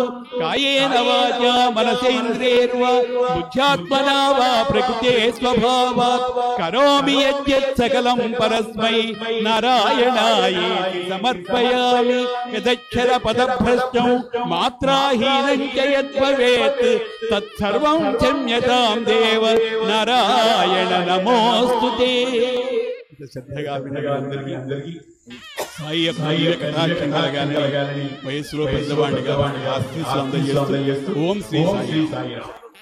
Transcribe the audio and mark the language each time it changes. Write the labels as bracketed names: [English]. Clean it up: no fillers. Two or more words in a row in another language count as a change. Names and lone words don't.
[Sanskrit] कायेन वाचा मनसेन्द्रियैर्वा बुद्ध्यात्मना वा प्रकृते स्वभावात् करोमि यद्यत् सकलं परस्मै नारायणायेति समर्पयामि। यदक्षर पदभ्रष्टं मात्राहीनं च यद्भवेत् तत्सर्वं क्षम्यतां देव नारायण नमोऽस्तु ते। [Telugu] శ్రద్ధగా వినగాందరికీ సాయి కథాక్షంగాలని వయస్సులో పెద్దవాడిగా ఆశీస్సులు అందజేస్తూ ఓం శ్రీ సాయి.